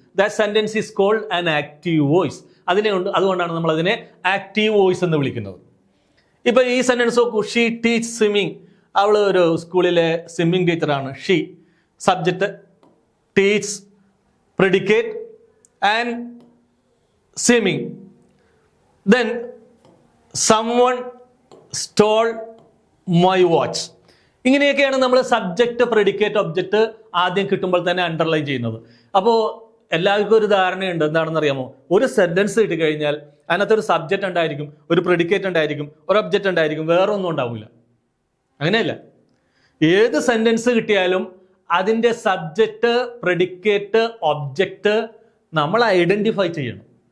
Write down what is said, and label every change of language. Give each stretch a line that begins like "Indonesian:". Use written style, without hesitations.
English: That sentence is called an active voice.
Malayalam: അതുകൊണ്ടാണ് നമ്മൾ അതിനെ ആക്റ്റീവ് വോയിസ് എന്ന് വിളിക്കുന്നത്. ഇപ്പൊ ഈ സെന്റൻസ് നോക്കൂ,
English: She teach swimming.
Malayalam: അവൾ ഒരു സ്കൂളിലെ സ്വിമ്മിങ് ടീച്ചറാണ്.
English: She subject, teach predicate and swimming. Then someone stole my watch.
Malayalam: ഇങ്ങനെയൊക്കെയാണ് നമ്മൾ സബ്ജക്റ്റ്, പ്രെഡിക്കേറ്റ്, ഒബ്ജക്റ്റ് ആദ്യം കിട്ടുമ്പോൾ തന്നെ അണ്ടർലൈൻ ചെയ്യുന്നത്. അപ്പോൾ എല്ലാവർക്കും ഒരു ധാരണയുണ്ട്, എന്താണെന്ന് അറിയാമോ? ഒരു സെന്റൻസ് കിട്ടിക്കഴിഞ്ഞാൽ അതിനകത്ത് ഒരു സബ്ജക്റ്റ് ഉണ്ടായിരിക്കും, ഒരു പ്രെഡിക്കേറ്റ് ഉണ്ടായിരിക്കും, ഒരു ഒബ്ജക്റ്റ് ഉണ്ടായിരിക്കും, വേറെ ഒന്നും ഉണ്ടാവില്ല. അങ്ങനെയല്ല, ഏത് സെന്റൻസ് കിട്ടിയാലും അതിൻ്റെ സബ്ജക്റ്റ്, പ്രെഡിക്കേറ്റ്, ഒബ്ജക്റ്റ് നമ്മൾ ഐഡന്റിഫൈ ചെയ്യണം.